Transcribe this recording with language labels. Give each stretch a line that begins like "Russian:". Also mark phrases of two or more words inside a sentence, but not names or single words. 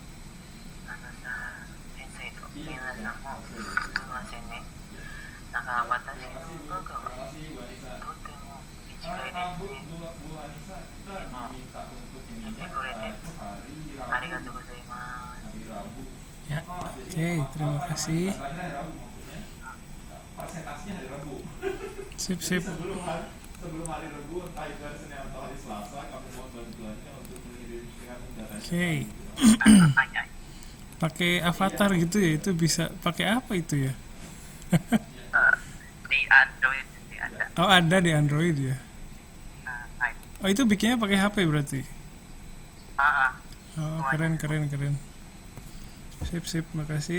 Japanese: 先生と皆さんもすみませんね。なんか私の部分はとても短いですね。でも聞いてくれてありがとうございます。
Indonesian: Ya, oke, terima kasih. Presentasinya hari Rabu. Sip, sip. Sebelum hari Rabu, entah itu hari Senin atau hari Selasa, kami mohon bantuannya untuk mengirimkan datanya. Oke.
Japanese: はいはい。
Indonesian: Pakai avatar gitu ya, itu bisa pakai apa itu ya? Di Android sih ada. Oh, ada di Android ya.
Japanese: はい。
Indonesian: Oh, itu bikinnya pakai HP berarti. Ah, Oh, keren, keren, keren. Sip, sip, makasih.